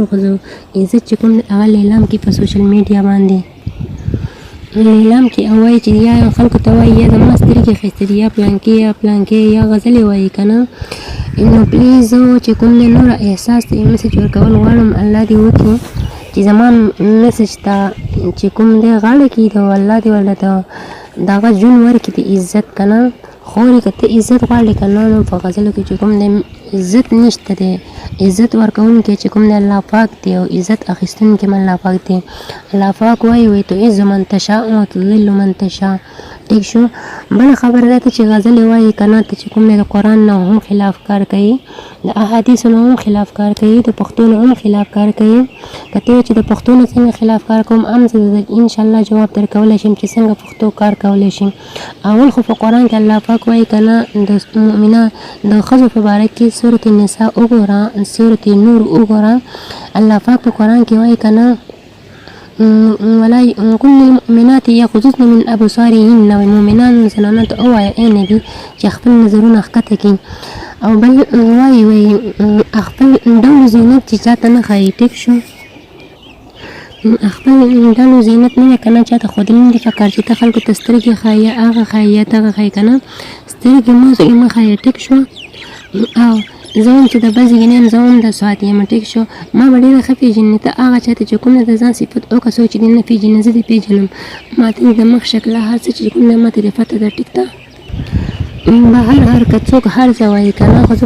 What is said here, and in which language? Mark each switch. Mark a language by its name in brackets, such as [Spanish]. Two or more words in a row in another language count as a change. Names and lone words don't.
[Pashto] ښځو عزت چې کوم هغه لیلام کړي په [English] social media [Pashto] باندې لیلام کې او وایي چې یا خلکو ته وایي یا زما سترګې ښایسته دي یا پلانکې یا پلانکې یا غزلې وایي که نه نو پلیز زه چې کوم دی نوره احساس ته یې میسج ورکول غواړم الله دې وکړي چې زما میسج ته چې کوم دی غاړه کېږدي او الله دې ورله د هغه ژوند ورکړي د عزت که نه خورې که ته عزت غواړې که نه نو په غزلو کې چې کوم دی عزت نشته دی عزت ورکوونکی چې کوم دی الله پاک دی او عزت اخیستونکی هم الله پاک دی الله پاک وایي [Arabic] تعز من تشاء وتذل من تشاء [Pashto] ټیک شو بله خبره دا ته چې غزلې وایي که نه ته چې کوم دی د قرآن نه هم خلاف کار کوي د احادیثو نه هم خلاف کار کوي د پښتو نه هم خلاف کار کوي که ته چې د پښتو نه څنګه خلاف کار کوم هم زه انشاءالله جواب درکولی شم چې څنګه پښتو کار کولی شي اول خو په قرآن کې الله پاک وایي که نه د مؤمنه د ښځو په باره کې سورة النساء وګوره سورة نور وګوره الله پاک په قرآن کې وایي که نه [Arabic] ولا كل المؤمنات يغضضن من ابصارهن والمؤمنان [Pashto] زنانو ته ووایه ای نبي چې خپل نظرونه ښکته کړي او بل وایي خپل ډول زینت چې چاته نه ښایي ټیک شو خپل ډول زینت نه وي که نه چاته ښودلی نه دي فکر چې ته خلکو ته سترګې ښایي یا هغه ښایي یا دغه ښایي که نه سترګې مه ښایه ټیک شو او زه هم چې د بل ځای نه یم زه هم د سوات یم ټیک شو ما به ډېره ښه پېژنې ته هغه چا ته چې کوم د ځان صفت وکړه څوک چې دې نه پېژنې زه دې پېژنم ما ته د مخ شکله هر څه چې کوم دی ما ته دې پته ده ټیک ده هر که څوک هر څه وایي که نه خو زه به